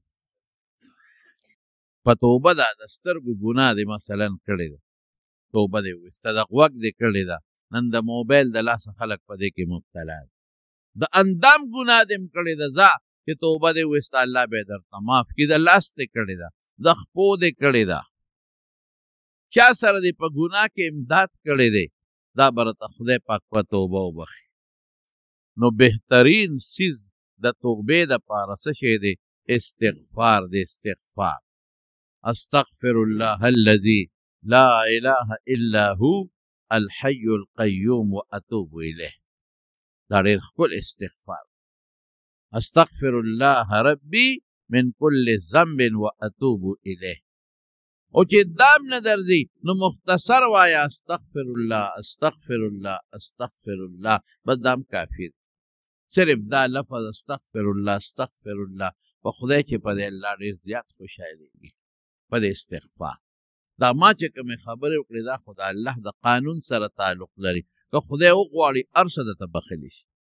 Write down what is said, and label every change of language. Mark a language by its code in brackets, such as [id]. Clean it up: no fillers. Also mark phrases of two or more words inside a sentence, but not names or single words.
[ps] په توبه ده د سترګو ګناه دې مثلا کړې ده توبه دې ویسته د غوږ دې کړې ده نن د موبایل د لاسه خلک په دې کې مبتلا دي د اندام ګناه دې م کړې ده ځه چې توبه دې ویسته الله به درته معاف کړي د لاس دې کړې ده د خپو دې کړې ده چا سره دې په ګناه کې امداد کړی دی دا به راته خدای پاک په توبه وبخي نو بهترین سیز د توبې دپاره څه شی دی استغفار دی استغفار [ar] استغفر الله الذي لا اله الا هو الحي القيوم واتوب الیه [ps] دا ډېر ښکلی استغفار [ar] استغفر الله ربي من كل ذنب واتوب الیه [ps] او چې دام نه درځي نو مختصر وایا [ar] استغفر الله استغفر الله استغفر الله [ps] بس دام کافي صرف دا لفظ [ar] استغفر الله استغفر الله [ps] په خدای چې په دې الله ډېر زیات خوشحالېږي په دې استغفار دا ما چې کومې خبرې وکړې دا خو د الله د قانون سره تعلق لري که خدای وغواړي هر څه درته بخښلی شي